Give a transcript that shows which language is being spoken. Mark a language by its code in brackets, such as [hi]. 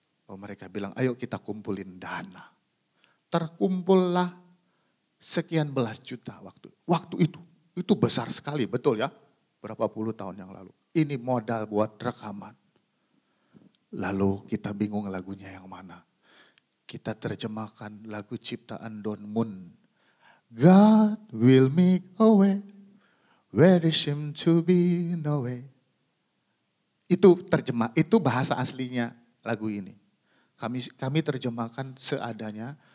[id] Oh mereka bilang, ayo kita kumpulin dana. Terkumpullah sekian belas juta waktu itu. Itu besar sekali, betul ya? Berapa puluh tahun yang lalu. Ini modal buat rekaman. Lalu kita bingung lagunya yang mana. Kita terjemahkan lagu ciptaan Don Moon. [en] God will make a way where there seems to be no way. [id] Itu bahasa aslinya lagu ini. Kami terjemahkan seadanya.